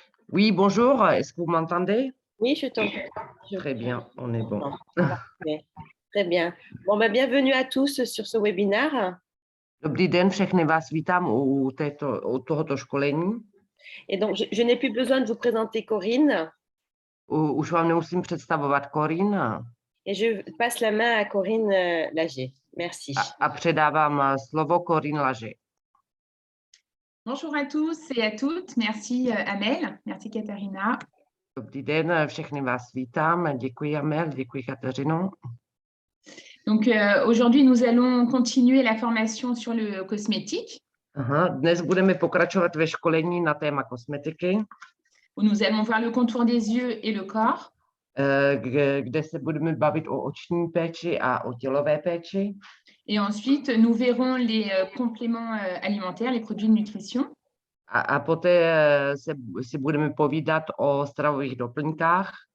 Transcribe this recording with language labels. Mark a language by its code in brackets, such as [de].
[fr] Oui, bonjour, est-ce que vous m'entendez? Oui, je t'entends. Très bien, on est bon. Parfait. Très bien. Bon, bienvenue à tous sur ce webinaire. [cs] Dobrý den, všechny vás vítám u tohoto školení. [fr] Et donc, je n'ai plus besoin de vous présenter Corinne. [cs] Už vám nemusím představovat Corinne. [fr] Et je passe la main à Corinne Lager. Merci. [cs] A předávám slovo Corinne Lager. [fr] Bonjour à tous et à toutes. Merci Amel, merci Katarina. [cs] Dobrý den, všechny vás vítám. Děkuji Amel, děkuji Kateřino. [fr] Donc aujourd'hui, nous allons continuer la formation sur le cosmétique. [cs] Dnes budeme pokračovat ve školení na téma kosmetiky. [fr] Où nous allons voir le contour des yeux et le corps. [cs] Kde se budeme bavit o oční péči a o tělové péči. [fr] Et ensuite, nous verrons les compléments alimentaires, les produits de nutrition. [cs] A poté si budeme povídat o stravových doplňkách.